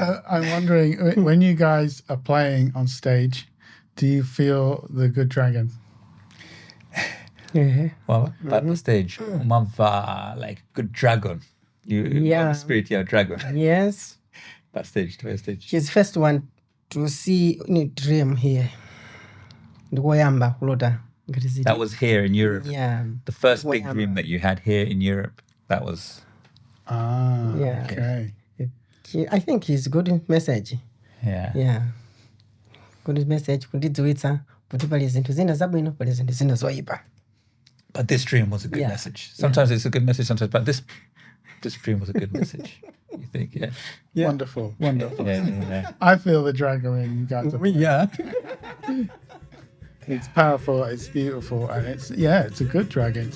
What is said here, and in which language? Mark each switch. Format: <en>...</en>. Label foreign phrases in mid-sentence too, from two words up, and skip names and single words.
<en>So I'm wondering, when you guys are playing on stage, do you feel the good dragon? Well, at the stage, Mamva, like good dragon. Yeah. Spirit, yeah, dragon. Yes. Backstage, She's first one to see dream here.</en> <ny>Ndikoyamba kulota.</ny> <en>That was here in Europe. Yeah. The first big dream that you had here in Europe, that was... Yeah. Okay. I think he's good message. Yeah. Yeah. Good message.</en> <ny>Kundidziwitsa kuti pali zinthu zina zabwino, pali zinthu zina zoyipa.</ny> <en>But this dream was a good message. Sometimes it's a good message, sometimes, but this dream was a good message. You think, yeah? Wonderful. Yeah. I feel the dragon when you guys are playing. Yeah. It's powerful, it's beautiful, and it's a good dragon.</en>